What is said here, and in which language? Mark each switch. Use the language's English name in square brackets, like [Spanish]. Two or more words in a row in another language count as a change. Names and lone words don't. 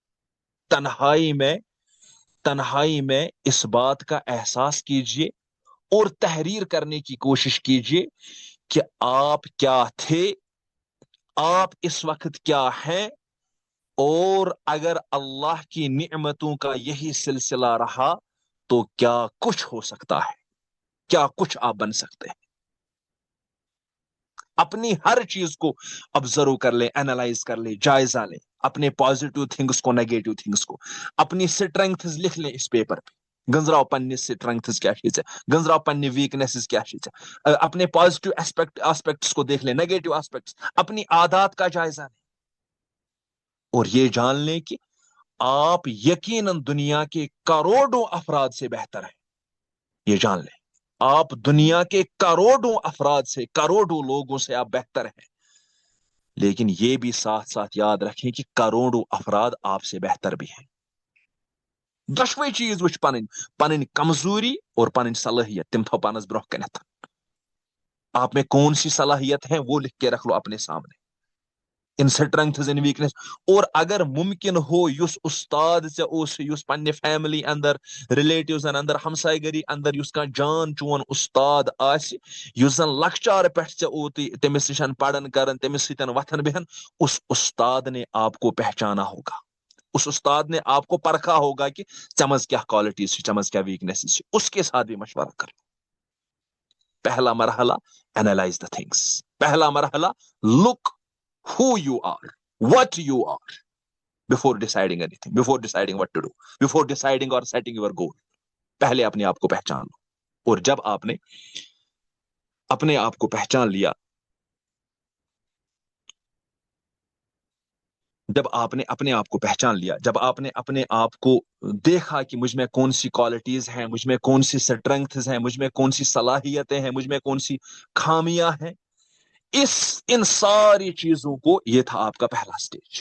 [Urdu] تنہائی میں اس بات کا احساس کیجئے اور تحریر کرنے کی کوشش کیجئے کہ آپ کیا تھے، آپ اس وقت کیا ہیں، اور اگر اللہ کی نعمتوں کا یہی سلسلہ رہا تو کیا کچھ ہو سکتا ہے، کیا کچھ آپ بن سکتے ہیں. اپنی ہر چیز کو آبزرو کر لیں، اینالائز کر لیں، جائزہ لیں، اپنے [English] positive things [Urdu] کو، [English] negative things [Urdu] کو، اپنی سٹرنگتھز لکھ لیں اس پیپر پہ. [Kashmiri] گنزراو پننی [Urdu] سٹرنگتھز کیا چیز ہے، [Kashmiri] گنزراو پننی [Urdu] ویکنیسز کیا چیز ہے، اپنے [English] positive aspects [Urdu] کو دیکھ لیں، [English] negative aspects, [Urdu] اپنی عادات کا جائزہ لیں، اور یہ جان لیں کہ آپ یقیناً دنیا کے کروڑوں افراد سے بہتر ہیں. یہ جان لیں آپ دنیا کے کروڑوں افراد سے، کروڑوں لوگوں سے آپ بہتر ہیں. لیکن یہ بھی ساتھ ساتھ یاد رکھیں کہ کروڑوں افراد آپ سے بہتر بھی ہیں. [Kashmiri] دشوئی چیز وچ پنن کمزوری اور پنن صلاحیت تم تھو پانس برہ کنت. [Urdu] آپ میں کون سی صلاحیت ہے وہ لکھ کے رکھ لو اپنے سامنے، [English] and strengths and weakness. [Urdu] اور اگر ممکن ہو [Kashmiri] یس استاد ژے اوس، یس پنہ فیملی اندر، ریلیٹیوزن اندر، ہمسائے گری اندر یس کا جان چون استاد آس، یس زن لکچار پہ ژے اوتی تمس نشن پڑھن کرن، تمس سۭتۍ وتھن بہن، [Urdu] اس استاد نے آپ کو پہچانا ہوگا، اس استاد نے آپ کو پرکھا ہوگا کہ [Kashmiri] چمز کیا کوالٹیز، چمز کیا ویکنیسز، [Urdu] اس کے ساتھ بھی مشورہ کر. پہلا مرحلہ [English] analyze the things. [Urdu] پہلا مرحلہ [English] لک who you are, what you are, before deciding anything, before deciding what to do, before deciding or setting your goal. [Urdu] پہلے اپنے آپ کو پہچان لو. اور جب آپ نے اپنے آپ کو پہچان لیا، جب آپ نے اپنے آپ کو پہچان لیا، جب آپ نے اپنے آپ کو دیکھا کہ مجھ میں کون سی کوالٹیز ہیں، مجھ میں کون سی سٹرنگتھز ہیں، مجھ میں کون سی صلاحیتیں ہیں، مجھ میں کون سی خامیاں ہیں، ان ساری چیزوں کو، یہ تھا آپ کا پہلا سٹیج.